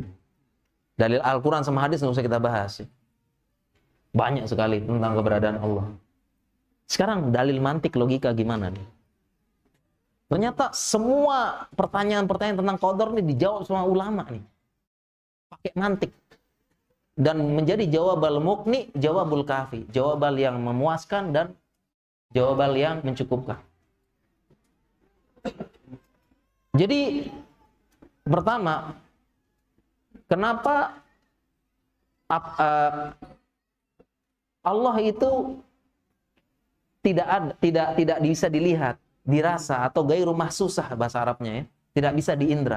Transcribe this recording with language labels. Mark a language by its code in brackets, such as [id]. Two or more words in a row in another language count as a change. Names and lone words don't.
[id] Dalil Al-Quran sama hadis nggak usah kita bahas. Banyak sekali tentang keberadaan Allah. Sekarang dalil mantik, logika gimana nih? Ternyata semua pertanyaan-pertanyaan tentang qadar ini dijawab sama ulama nih. Pakai mantik. Dan menjadi [ar] الجواب المقنع, الجواب الكافي. [id] Jawabal yang memuaskan dan jawabal yang mencukupkan. Jadi pertama, kenapa Allah itu tidak bisa dilihat, dirasa atau [ar] غير محسوسة [id] bahasa Arabnya ya, tidak bisa diindra.